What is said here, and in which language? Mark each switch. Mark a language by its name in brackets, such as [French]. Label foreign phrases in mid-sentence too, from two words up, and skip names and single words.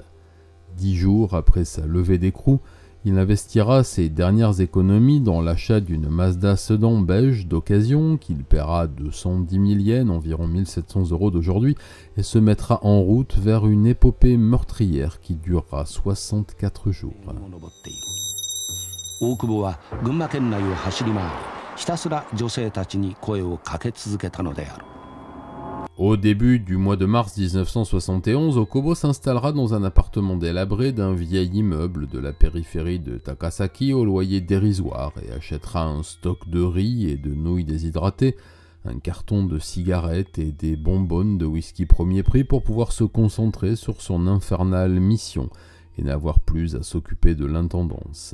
[French] 10 jours après sa levée d'écrou, il investira ses dernières économies dans l'achat d'une Mazda sedan beige d'occasion qu'il paiera 210 000 yens, environ 1700 € d'aujourd'hui, et se mettra en route vers une épopée meurtrière qui durera 64 jours. [Japanese] Okuboは群馬県内を走り回り、ひたすら女性たちに声をかけ続けたのである。 [French] Au début du mois de mars 1971, Okubo s'installera dans un appartement délabré d'un vieil immeuble de la périphérie de Takasaki au loyer dérisoire et achètera un stock de riz et de nouilles déshydratées, un carton de cigarettes et des bonbonnes de whisky premier prix pour pouvoir se concentrer sur son infernale mission et n'avoir plus à s'occuper de l'intendance.